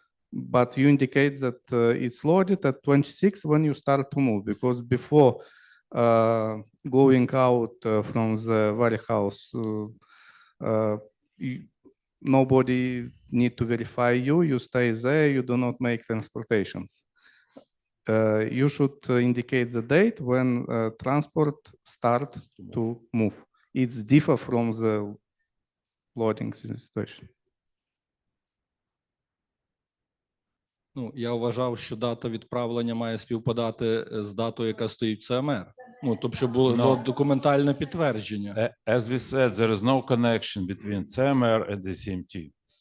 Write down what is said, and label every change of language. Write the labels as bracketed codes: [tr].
[en] But you indicate that it's loaded at 26 when you start to move, because before going out from the warehouse, nobody need to verify you. You stay there. You do not make transportations. You should indicate the date when transport start to move. It's different from the loading situation. [uk] Ну, я вважав, що дата відправлення має співпадати з датою, яка стоїть в ЦМР. Ну, тобто, щоб було документальне підтвердження. [en] As we said, there is no connection between CMR and ECMT.